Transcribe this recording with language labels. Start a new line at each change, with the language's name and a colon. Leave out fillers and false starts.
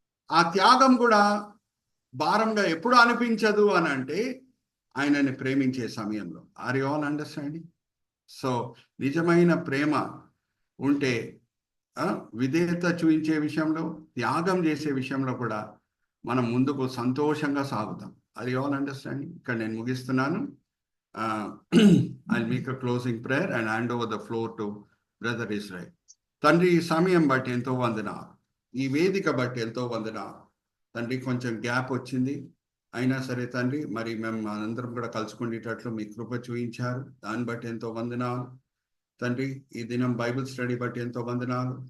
Telugu: ఆ త్యాగం కూడా భారంగా ఎప్పుడు అనిపించదు అని అంటే ఆయనని ప్రేమించే సమయంలో.
English: Are you all understanding?
Telugu: So నిజమైన ప్రేమ ఉంటే విధేయత చూపించే విషయంలో, త్యాగం చేసే విషయంలో కూడా మనం ముందుకు సంతోషంగా సాగుతాం.
English: Are you all understanding?
Telugu: ఇక్కడ నేను ముగిస్తున్నాను.
English: I'll make a closing prayer and hand over the floor to Brother Israel.
Telugu: తండ్రి, ఈ సమయం బట్టి ఎంతో వందనాలు, ఈ వేదిక బట్టి ఎంతో వందనాలు తండ్రి. కొంచెం గ్యాప్ వచ్చింది, అయినా సరే తండ్రి మరి మేము అందరం కూడా కలుసుకునేటట్లు మీ కృప చూపించారు. దాన్ని బట్టి ఎంతో వందనాలు తండ్రి. ఈ దినం బైబిల్ స్టడీ బట్టి ఎంతో వందనాలు.